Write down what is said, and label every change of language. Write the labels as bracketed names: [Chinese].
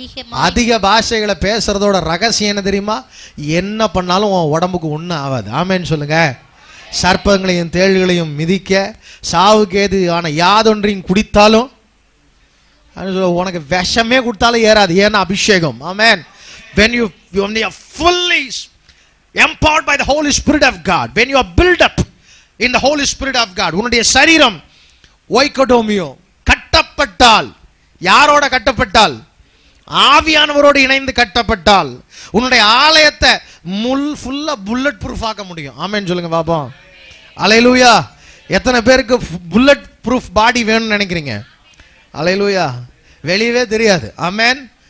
[Tamil] அதிக பாஷைகளை பேசுறதோட ரகசியம் என்ன தெரியுமா? என்ன பண்ணாலும் உன் உடம்புக்கு ஒன்றும் ஆகாது. ஆமேன்னு சொல்லுங்க. சர்ப்பங்களையும் தேள்களையும் மிதிக்க, சாவுக்கு ஏதுவான யாதொன்றையும் குடித்தாலும், உனக்கு விஷமே கொடுத்தாலும் ஏறாது. ஏன்னா அபிஷேகம். ஆமென். [English] when you are fully empowered by the Holy Spirit of God, when you are built up in the Holy Spirit of God, [Tamil] உன்னுடைய சரீரம் ஓய்கடோமியோ கட்டப்பட்டால், யாரோட கட்டப்பட்டால்? ஆவியானவரோடு இணைந்து கட்டப்பட்டால் உன்னுடைய ஆலயத்தை ஃபுல்லா புல்லட் ப்ரூஃப் ஆக்க முடியும். ஆமென் சொல்லுங்க பாப்போம். அல்லேலூயா. எத்தனை பேருக்கு புல்லட் ப்ரூஃப் பாடி வேணும்னு நினைக்கிறீங்க? அல்லேலூயா. வெளியவே தெரியாது. ஆமென்.